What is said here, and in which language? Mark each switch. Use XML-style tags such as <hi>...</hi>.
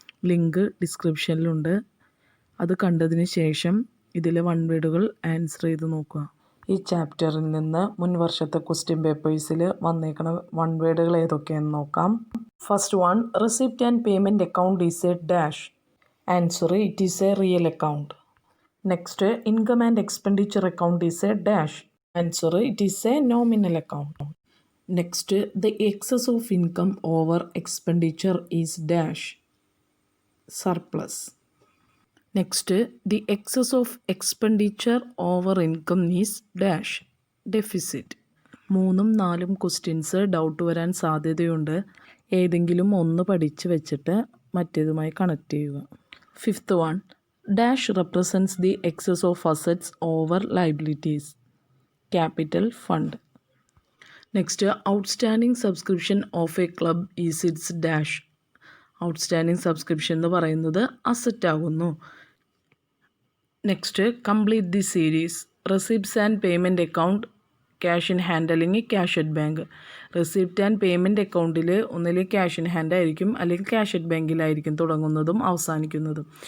<ml>Link ഡിസ്ക്രിപ്ഷനിലുണ്ട്. അത് കണ്ടതിന് ശേഷം ഇതിലെ 1 വേർഡുകൾ ആൻസർ ചെയ്ത് നോക്കുക. ഈ ചാപ്റ്ററിൽ നിന്ന് മുൻ വർഷത്തെ ക്വസ്റ്റ്യൻ പേപ്പേഴ്സിൽ വന്നേക്കുന്ന 1 വേർഡുകൾ ഏതൊക്കെയാണെന്ന് നോക്കാം.</ml> <en>First one, receipt and payment account is a dash. Answer, it is a real account. Next, income and expenditure account is a dash. Answer, it is a nominal account. Next, the excess of income over expenditure is dash. Surplus. Next, the excess of expenditure over income is dash. Deficit.</en> <ml>3ഉം 4ഉം questions doubt വരാൻ സാധ്യതയുണ്ട്. ഏതെങ്കിലും ഒന്ന് പഠിച്ച് വെച്ചിട്ട് മറ്റേതുമായി connect ചെയ്യുക.</ml> <en>Fifth one, dash represents the excess of assets over liabilities. Capital fund. Next, outstanding subscription of a club is its dash.</en> <ml>Outstanding subscription എന്ന് പറയുന്നത് asset ആകുന്നു.</ml> <en>Next, complete the series. Receipts and payment account, cash in hand</en> <ml>അല്ലെങ്കിൽ</ml> <en>Cash at bank.</en> <ml>Receipt and payment അക്കൗണ്ടിൽ ഒന്നില്ലെങ്കിൽ cash in hand ആയിരിക്കും അല്ലെങ്കിൽ cash at ബാങ്കിലായിരിക്കും തുടങ്ങുന്നതും അവസാനിക്കുന്നതും.</ml>